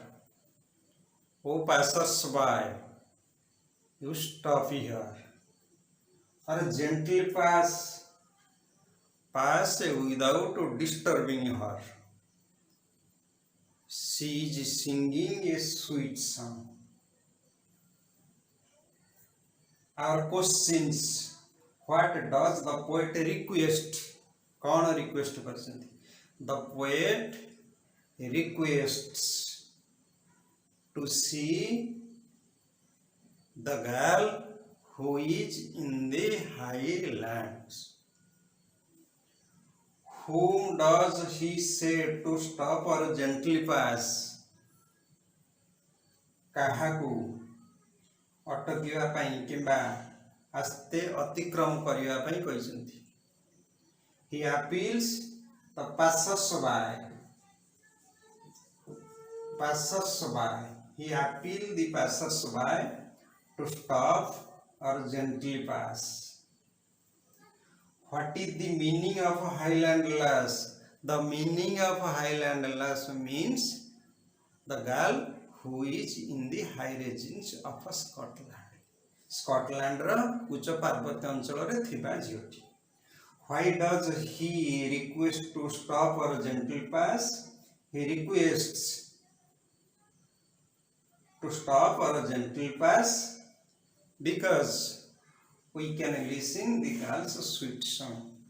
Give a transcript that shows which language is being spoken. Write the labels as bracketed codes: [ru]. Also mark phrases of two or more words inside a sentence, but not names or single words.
[en] O passers-by, you stop here, or gently pass without disturbing her. She is singing a sweet song. Our questions: what does the poet request? [or] କୌନ ରିକ୍ୱେଷ୍ଟ କରଛନ୍ତି? [en] The poet requests to see the girl who is in the highlands. Whom does he say to stop or gently pass? [or] କାହାକୁ ଅଟକିବା ପାଇଁ କିମ୍ବା ଆସ୍ତେ ଅତିକ୍ରମ କରିବା ପାଇଁ କହିଛନ୍ତି? [en] He appeals the passers-by. He appeals the passers-by to stop or gently pass. What is the meaning of highland lass? The meaning of highland lass means the girl who is in the high regions of Scotland. [or] Scotland ର ଉଚ୍ଚ ପାର୍ବତ୍ୟ ଅଞ୍ଚଳରେ ଥିବା ଝିଅଟି. [en] Why does he request to stop or gentle pass? He requests to stop or gentle pass because we can listen the girl's sweet song.